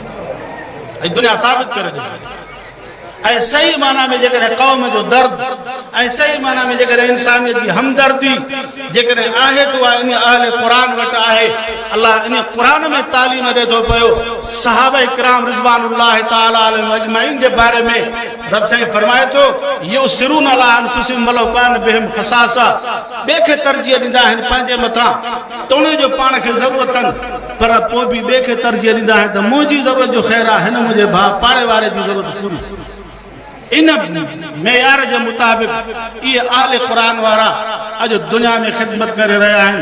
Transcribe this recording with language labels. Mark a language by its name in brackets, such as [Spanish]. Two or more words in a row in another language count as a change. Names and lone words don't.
[Sindhi] ऐं दुनिया साबित करे ऐं सही माना में जेकॾहिं क़ौम जो दर्द ऐं सही माना में जेकॾहिं इंसानियत जी हमदर्दी जेकॾहिं आहे त उहा इन अहले क़ुरान वटि आहे। अल्लाह इन क़ुरान में तालीम ॾिए थो पियो। सहाबा किराम [Arabic] رضوان الله تعالى عليهم أجمعين [Sindhi] जे बारे में रब साईं फरमाए थो [Arabic] يؤثرون على أنفسهم ولو كان بهم خصاصة. [Sindhi] ॿिए खे तरजीह ॾींदा आहिनि पंहिंजे मथां, तोणे जो पाण खे ज़रूरत अथनि, पर पोइ बि ॿिए खे तरजीह ॾींदा आहिनि त मुंहिंजी ज़रूरत जो ख़ैरु आहे, हिन मुंहिंजे भाउ पाड़े वारे जी ज़रूरत पूरी। इन मेयार जे मुताबिक़ इहे आले क़ुरान वारा अॼु दुनिया में ख़िदमत करे रहिया आहिनि।